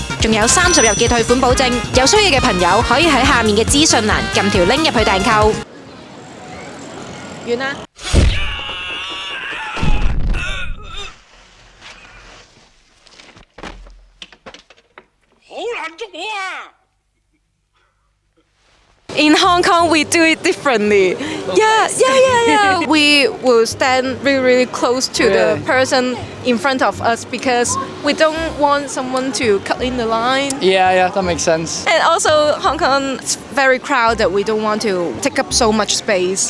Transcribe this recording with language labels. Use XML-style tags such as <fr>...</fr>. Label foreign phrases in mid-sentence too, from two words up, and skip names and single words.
<yue>仲有30日嘅退款保證，有需要嘅朋友可以喺下面嘅資訊欄撳條 link 入去訂購。完啦。好難捉我啊！</yue> <en>In Hong Kong, we do it differently. Yeah. We will stand really close to the person in front of us because we don't want someone to cut in the line. Yeah, that makes sense. And also, Hong Kong is very crowded. We don't want to take up so much space.</en>